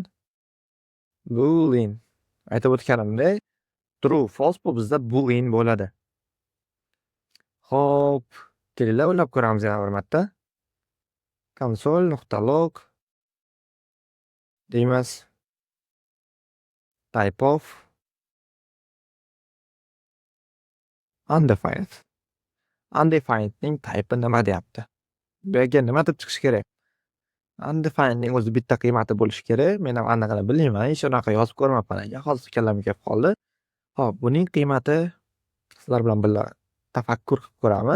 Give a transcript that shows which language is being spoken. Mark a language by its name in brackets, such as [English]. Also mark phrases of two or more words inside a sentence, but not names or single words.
[Uzbek] Boolean. Aytib o'tganimdek, [English] true, false [Uzbek] bu bizda boolean bo'ladi. Xo'p, kelinglar o'ylab ko'ramiz yana bir marta. console.log deymiz. [English] Type of undefined. [Uzbek] Undefinedning type nima deyapti? Bu yerga nima deb chiqish kerak? Undefinedning o'zi bitta qiymati bo'lishi kerak. Men ham aniqini bilmayman, hech unaqa yozib ko'rmabman ekan. Hozir kallamga kelib qoldi. Xo'p, buning qiymati sizlar bilan birga tafakkur qilib ko'ramiz.